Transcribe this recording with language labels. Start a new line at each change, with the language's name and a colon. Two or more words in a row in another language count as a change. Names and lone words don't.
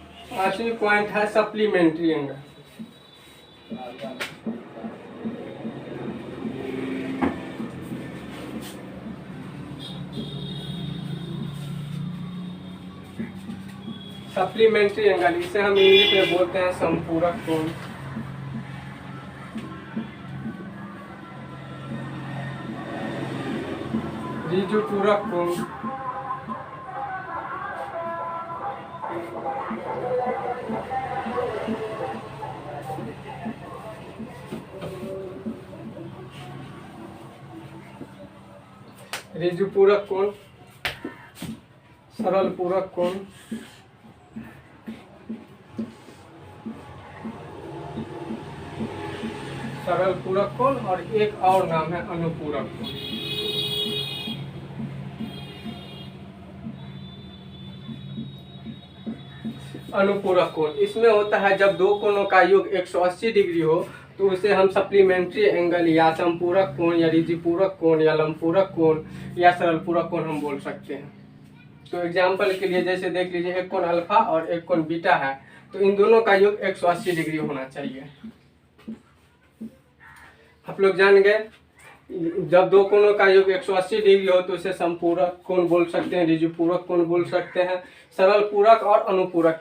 Hindi: पांचवी पॉइंट है
English: supplementary angle. supplementary angle,
Hindi: इसे हम इंग्लिश में बोलते हैं समपूरक कोण। ऋजु पूरक कोण, ऋजु पूरक कोण, सरल पूरक कोण, सरल पूरक कोण और एक और नाम है अनुपूरक कोण। अनुपूरक कोण इसमें होता है जब दो कोणों का योग 180 डिग्री हो तो उसे हम
English: supplementary angle
Hindi: या समपूरक कोण या ऋजुपूरक कोण या लंबपूरक कोण या सरल पूरक कोण हम बोल सकते हैं। तो एग्जाम्पल के लिए जैसे देख लीजिए एक कोण अल्फा और एक कोण बीटा है, तो इन दोनों का योग 180 डिग्री होना चाहिए। आप लोग जान गए, जब दो कोणों का योग 180 डिग्री हो तो उसे समपूरक कोण बोल सकते हैं, ऋजुपूरक कोण बोल सकते हैं, सरल पूरक और अनुपूरक।